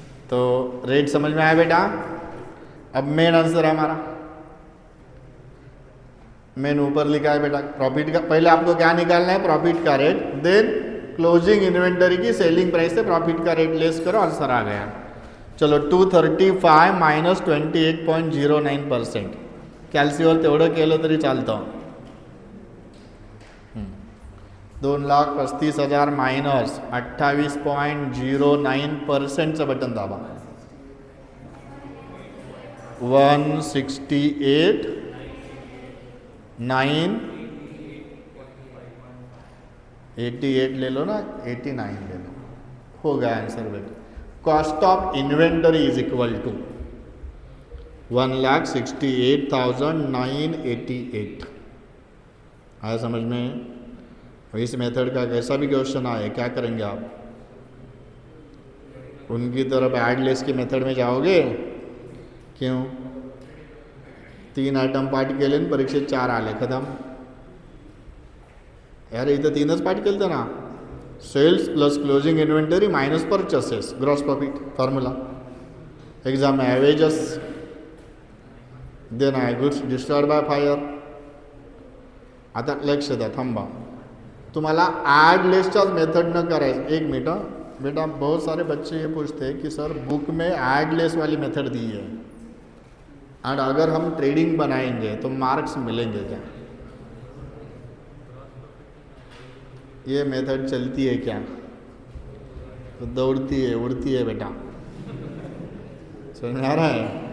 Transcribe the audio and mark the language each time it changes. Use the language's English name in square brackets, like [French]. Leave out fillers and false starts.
[Hindi] तो रेट समझ में आया बेटा? अब मेन आंसर है हमारा, मेन ऊपर लिखा है बेटा प्रॉफिट का। पहले आपको क्या निकालना है? प्रॉफिट का रेट, देन क्लोजिंग इन्वेंटरी की सेलिंग प्राइस से प्रॉफिट का रेट लेस करो, आंसर आ गया। [Marathi] चलो 235 मायनस 28.09%, कॅल्सीवर तेवढं केलं तरी चालतं। 2,35,000 मायनस 28.09%चं बटन दाबा, [Hindi] 168,988 ले लो ना, 89 ले लो, हो गया आंसर बेटा। [English] Cost of inventory is equal to 1,68,988। [Hindi] आया समझ में? इस मेथड का कैसा भी क्वेश्चन आए, क्या करेंगे आप? उनकी तरफ ऐड लेस की मेथड में जाओगे? क्यों? [Marathi] 3 आयटम पाठ केले, परीक्षेत 4 आले, खतम। यार इथं 3च पाठ केलं ना, cells plus closing inventory minus purchases, gross profit formula, exam ॲव्हेजेस, then आहे गुड्स डिस्ट्रॉयड बाय फायर। आता लक्ष द्या, थांबा, तुम्हाला ऐड लेसच्याच मेथड न करायचं। [Hindi] एक मिनट बेटा, बहुत सारे बच्चे ये पूछते हैं कि सर बुक में ऐड लेस वाली मेथड दी है, और अगर हम ट्रेडिंग बनाएंगे तो मार्क्स मिलेंगे क्या? ये मेथड चलती है क्या? तो दौड़ती है, उड़ती है बेटा, समझ में आ रहा है?